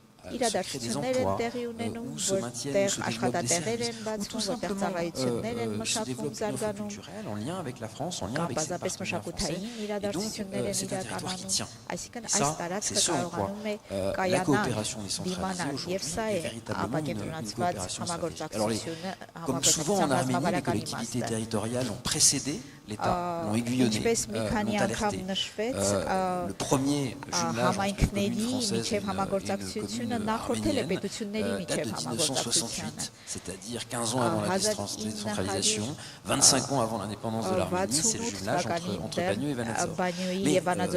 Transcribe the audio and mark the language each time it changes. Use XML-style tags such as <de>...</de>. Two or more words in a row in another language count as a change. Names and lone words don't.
<hy>իրադարձություններ են տեղի ունենում, որտեղ աշխատատեղեր են բացվում, որտեղ ծառայություններ են մշակվում, զարգանում, բազապես մշակութային իրադարձություններ են իրականանում, այսինքն այս տարածքը կարողանում է կայանալ, դիմանալ, եւ սա է ապակենտրոնացված համագործակցությունը, համագործակցության իմաստը։</hy> <fr>L'État l'ont aiguillonné, l'ont alerté. Le premier jumelage entre les communes françaises et les communes arméniennes date de 1968, c'est-à-dire 15 ans avant la décentralisation, 25 ans avant l'indépendance de l'Arménie, c'est le jumelage entre Bagneux et Vanadzor.</fr>